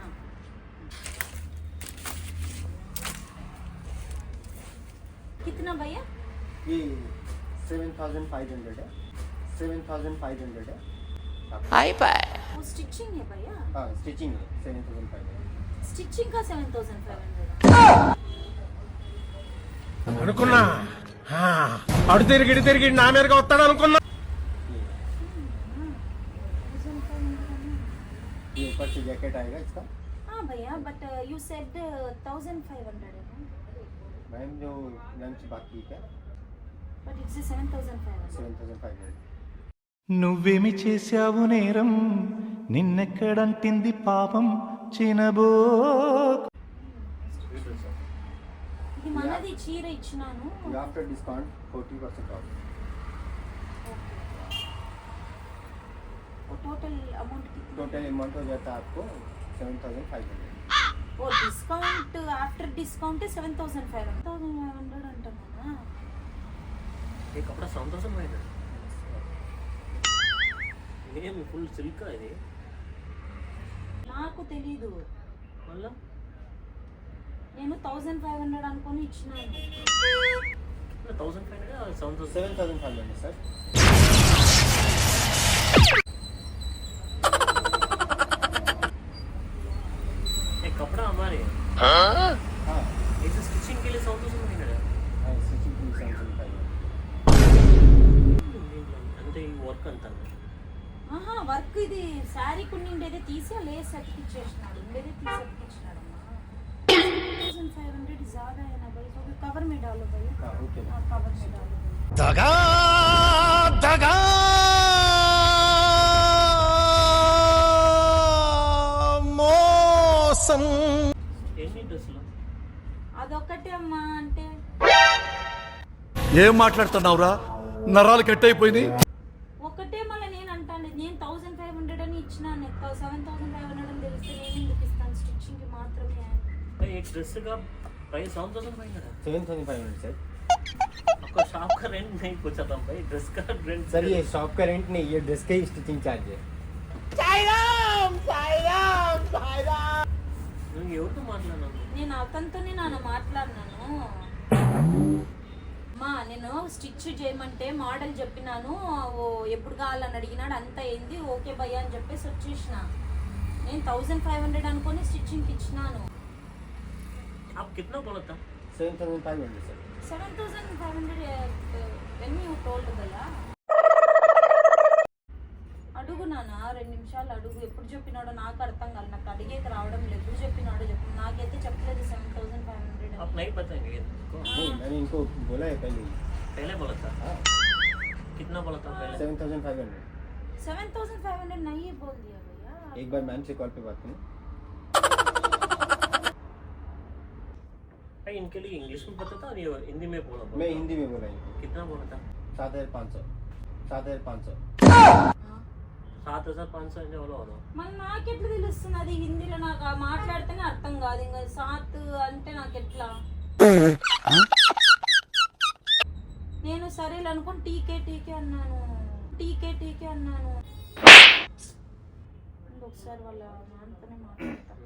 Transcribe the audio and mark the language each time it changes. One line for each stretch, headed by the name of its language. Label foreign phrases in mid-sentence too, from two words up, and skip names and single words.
Hindi: कितना भैया? ये 7,500 है, 7,500 है।
English: hi bye.
Hindi: वो स्टिचिंग है भैया? हाँ स्टिचिंग है 7,500। स्टिचिंग का 7,500।
Telugu: అనుకున్నా అడు తిరిగి నా మీదగా వస్తాడు అనుకున్నా.
Hindi: ये ऊपर से जैकेट आएगा इसका। हाँ भैया,
English: but you said
Hindi: 1,500 है, मैम जो लंच बाकी है,
English: but it's 7,500.
Hindi: 7,500।
Telugu: నువ్వేమి చేశావు నేరం, నిన్నెక్కడంటింది పాపం చినబో. ఇది మనది చీర ఇచ్చినాను.
English: after discount 40% off. total amount
Hindi: कितना?
English: total amount
Hindi: हो जाता है आपको 7,500। वो
English: discount after discount
Hindi: 7,500.
Telugu: 7,500 అంటున్నా.
Hindi: ये कपड़ा
Telugu: 7,500 ఏం
English: full silk
Telugu: ఇది? నాకు తెలీదు, మళ్ళా నేను 1,500 అనుకొని ఇచ్చినాను.
Hindi: 1,500 और 7,500 सर। एक कपड़ा हमारे हाँ इस स्टिचिंग के लिए 7,500 है। हाँ स्टिचिंग के लिए 7,500।
Telugu: అంటే ఈ వర్క్ అంతా ఆహా, వర్క్ ఇది శారీ కొన్నిండేదే తీసి లేస్ అతికిచ్చేసినాడు. ఉండేదే తీసి అతికిచ్చినాడమ్మా.
Hindi: 7,500 ज़्यादा है ना भाई, तो कवर में डालो भाई। हाँ ओके। हाँ कवर में डालो भाई।
Telugu: దగా దగా మోసం. ఎన్ని డ్రెస్సులు? అదొక్కటే అమ్మా. అంటే ఏం మాట్లాడుతున్నావురా, నరాలు కట్ అయిపోయింది. ఒకటే మళ్ళీ నేను అంటాను. నేను 1,500 అని ఇచ్చినాను. 7,500 అని తెలిస్తే నేను ఎందుకు ఇస్తాను? స్టిచ్చింగ్ కి మాత్రమే.
Hindi: ये एक ड्रेस का प्राइस 7500 है। 7500 सर। आपका शॉप का रेंट नहीं पूछा था भाई, ड्रेस का रेंट। सर ये शॉप का रेंट नहीं, ये ड्रेस का ही
English: stitching charge
Hindi: है।
Telugu: నువ్వు ఎవరితో మాట్లాడినావు? నేను అతనితోనే నాన్న మాట్లాడినాను. మా నేను స్టిచ్ చేయమంటే మోడల్ చెప్పినాను, ఓ ఎప్పుడు కావాలని అడిగినాడు, అంత అయింది, ఓకే భయ్యా అని చెప్పేసి వచ్చేసిన. నేను 1500 అనుకొని స్టిచ్చింగ్కి ఇచ్చినాను.
Hindi: आप कितना बोला था? 7500 सर।
English: 7500 when you told భయ్యా.
Telugu: అడుగు నాన్న, 2 నిమిషాలు అడుగు. ఎప్పుడు చెప్పినాడో నాకు అర్థం కాదు, నాకు అడిగేది రావడం లేదు. ఎప్పుడు చెప్పినాడో చెప్పు, నాకైతే చెప్పలేదు 7500
Hindi: आप नहीं बताएंगे इसको? नहीं मैंने इनको बोला है पहले ही। पहले बोला था? हाँ। कितना बोला था पहले? 7500। 7500 नहीं बोल दिया भैया. एक बार मैम से कॉल पे बात करें। भाई इनके लिए इंग्लिश में पता था और ये हिंदी में बोला? मैं हिंदी में बोला इनको। कितना बोला था? 7500। 7500।
Telugu: 7500 అంటే ఎవరో మరి నాకెట్లా తెలుస్తుంది అది హిందీలో? నాకు ఆ మాట్లాడితేనే అర్థం కాదు. ఇంకా సాత్ అంటే నాకెట్లా? నేను సరేలే అనుకుని
Hindi: ठीक ठीक
Telugu: అన్నాను. ఒకసారి వాళ్ళ నాన్నతోనే మాట్లాడతాను.